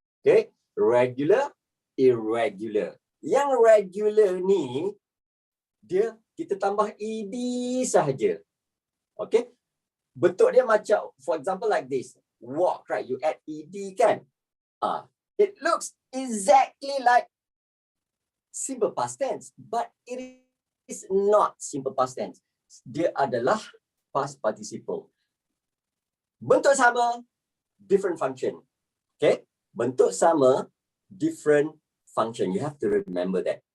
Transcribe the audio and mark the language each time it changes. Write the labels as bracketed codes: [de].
[ms] Okay? Regular, irregular. Yang regular ni, kita tambah ed sahaja. Okay? Bentuk dia macam, [en] for example like this. Walk, right? You add ed kan? It looks exactly like simple past tense, but it is not simple past tense. [ms] Dia adalah past participle. Bentuk sama, [en] different function. [ms] Okay? Bentuk sama, [en] different function. You have to remember that.